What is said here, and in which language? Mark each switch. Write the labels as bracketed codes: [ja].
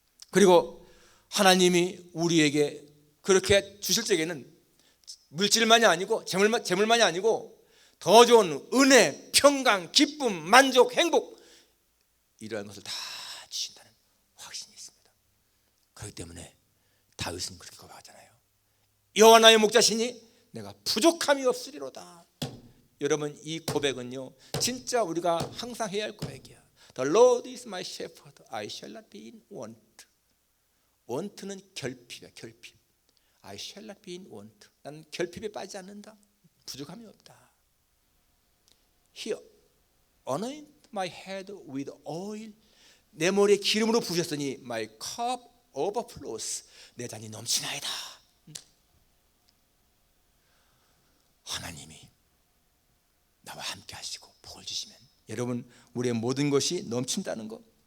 [ko] 그리고 하나님이 우리에게 그렇게 주실 적에는 물질만이 아니고 재물만이 아니고 더 좋은 은혜, 평강, 기쁨, 만족, 행복, 이러한 것을 다 주신다는 확신이 있습니다. 그렇기 때문에 다윗은 그렇게 고백하잖아요. 여호와 나의 목자시니 내가 부족함이 없으리로다. 여러분, 이 고백은요 진짜 우리가 항상 해야 할 고백이야. [en] The Lord is my shepherd, I shall not be in want. [ko] want는 결핍이야, 결핍. [en] I shall not be in want. [ko] 나는 결핍에 빠지지 않는다. 부족함이 없다. [en] He anointed my head with oil. [ko] 내 머리에 기름으로 부으셨으니 [en] my cup overflows. [ko] 내 잔이 넘치나이다. 하나님이 나와 함께 하시고 복을 주시면 여러분, 우리의 모든 것이 넘친다는 것.